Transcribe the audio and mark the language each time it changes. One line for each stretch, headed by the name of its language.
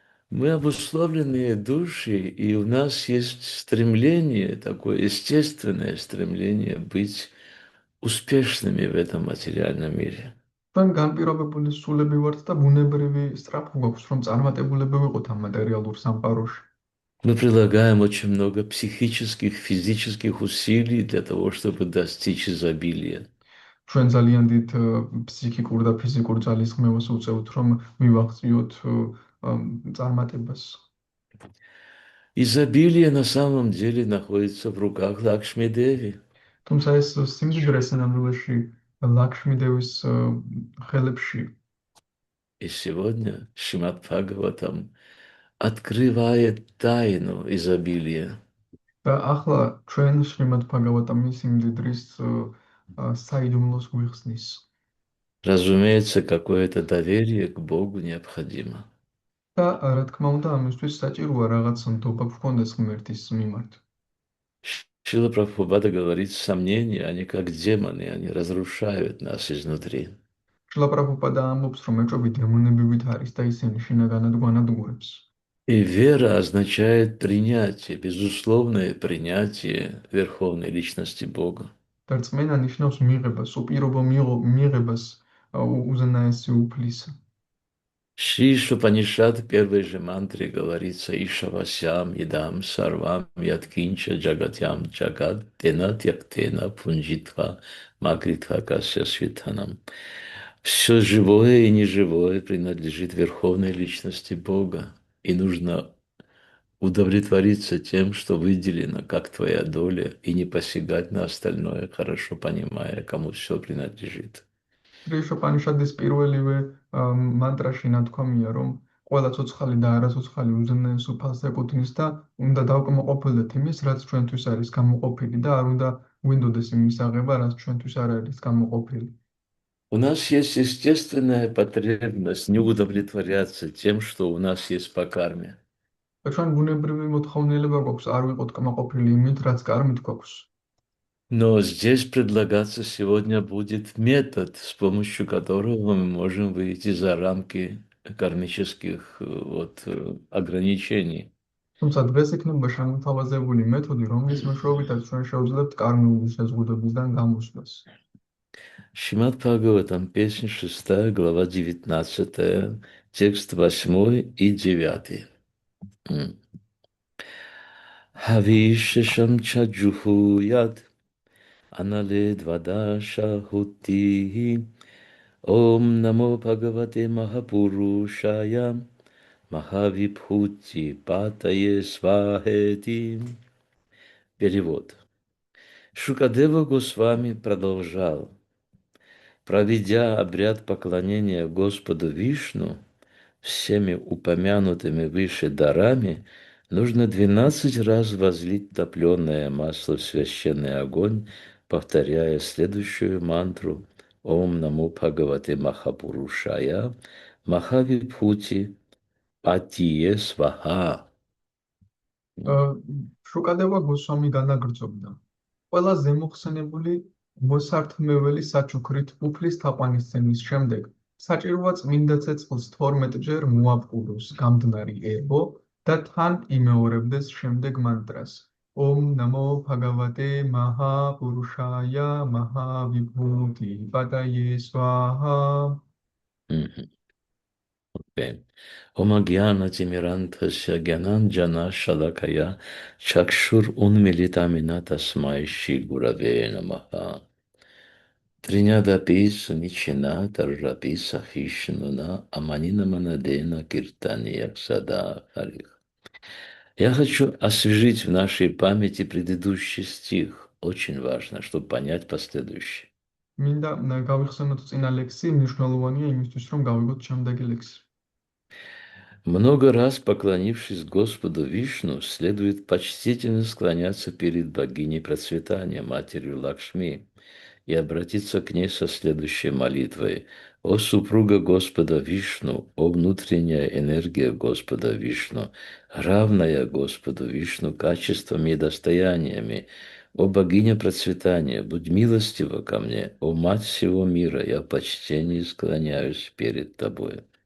Russian: Мы обусловленные души, и у нас есть стремление, такое естественное стремление быть успешными в этом материальном мире.
Georgian: თქვენ განპირობებული სულები ვართ და ბუნებრივი სწრაფვა გვაქვს, რომ წარმატებულები ვიყოთ ამ მატერიალურ სამყაროში.
Russian: Мы прилагаем очень много психических, физических усилий для того, чтобы достичь изобилия.
Georgian: ჩვენ ძალიან დიდ ფსიქიკურ და ფიზიკურ ძალისხმევას უწევთ, რომ მივაღწიოთ წარმატებას.
Russian: Изобилие на самом деле находится в руках Лакшми Деви.
Georgian: თუმცა ეს სიმდიდრე სინამდვილეში ლაქშმიდევის ხელებში.
Russian: И сегодня Шримад Бхагаватам открывает тайну изобилия.
Georgian: და ახლა ჩვენ შრიმად ბჰაგავატამის სიმდიდრის საიდუმლოს გვიხსნის.
Russian: Разумеется, какое-то доверие к Богу необходимо.
Georgian: და რა თქმა უნდა, ამისთვის საჭიროა რაღაც ნდობა გქონდეს ღმერთის მიმართ.
Russian: Шрила Прабхупада говорит, сомнения, они как демоны, они разрушают нас изнутри.
Georgian: შრილა პრაბჰუპადა ამბობს, რომ ეჭვები დემონებივით არის და ისინი შინაგანად გვანადგურებს.
Russian: И вера означает принятие, безусловное принятие Верховной Личности Бога.
Georgian: და რწმენა ნიშნავს მიღებას, უპირობო მიღებას უზენაესი უფლისა.
Sanskrit: Шри Шупанишад
Russian: в первой же мантре говорится
Sanskrit: «Ишавасям едам сарвам яткинча джагатям джагат тена тяктена пунджитха макритха касya свитанам».
Russian: Все живое и неживое принадлежит Верховной Личности Бога, и нужно удовлетвориться тем, что выделено как твоя доля, и не посягать на остальное, хорошо понимая, кому все принадлежит.
Georgian: შრიშოპანიშადის პირველივე მანტრაში ნათქვამია, რომ ყველა ცოცხალი და არაცოცხალი უზენაეს უფალს ეკუთვნის და უნდა დავკმაყოფილდეთ იმის, რაც ჩვენთვის არის გამოყოფილი და არ უნდა გვინდოდეს იმის აღება, რაც ჩვენთვის არ არის გამოყოფილი.
Russian: У нас есть естественная потребность не удовлетворяться тем, что у нас есть по карме.
Georgian: და ჩვენ ბუნებრივი მოთხოვნილება გვაქვს არ ვიყოთ კმაყოფილი იმით, რაც კარმით გვაქვს.
Russian: Но здесь предлагаться сегодня будет метод, с помощью которого мы можем выйти за рамки кармических ограничений.
Georgian: თუმცა დღეს იქნება შემოთავაზებული მეთოდი, რომლის მეშვეობითაც ჩვენ შევძლებთ კარმიული შეზღუდვებისგან გამოსვლას.
Russian: Шримад Бхагаватам, песня 6, глава 19, текст 8 и 9.
Sanskrit: Хавишешам чаджуху яд аналед вада шахути Ом намо Бхагавате Махапурушая Махавибхути Патае Свахети.
Russian: Перевод. Шукадева Госвами продолжал. Проведя обряд поклонения Господу Вишну всеми упомянутыми выше дарами, нужно 12 раз возлить топленое масло в священный огонь, повторяя следующую мантру
Sanskrit: Ом намо Бхагавате Махапурушая Махавибхути Патие Сваха.
Georgian: შუკადევა გოსვამი განაგრძობდა. ყველა ზემოხსენებული მოსართმეველი საჩუქრით უფლის თაყვანისცემის შემდეგ საჭიროა წმინდა ცეცხლს 12 ჯერ მოაპყუროს გამდნარი ებო და თან იმეორებდეს შემდეგ მანტრას
Sanskrit: ომ ნამო ბჰაგავატე მაჰაპურუშაია მაჰავიბჰუტი პატაიე სვაჰა. Омагьяна Тимирантася Гянанджана Шалакая Чакшур Унмилитамина Тасмай Ши Гураве Намаха. Тринядапи Суничина Таржапи Сахишнуна Аманина Манадена Киртания Ксада Харих.
Russian: Я хочу освежить в нашей памяти предыдущий стих. Очень важно, чтобы понять последующее.
Georgian: მინდა გავიხსენოთ წინა ლექსი, მნიშვნელოვანია იმისთვის, რომ გავიგოთ შემდეგი ლექსი.
Russian: Много раз поклонившись Господу Вишну, следует почтительно склоняться перед богиней процветания, матерью Лакшми, и обратиться к ней со следующей молитвой. «О супруга Господа Вишну, о внутренняя энергия Господа Вишну, равная Господу Вишну качествами и достояниями, о богиня процветания, будь милостива ко мне, о мать всего мира, я в почтении склоняюсь перед тобой».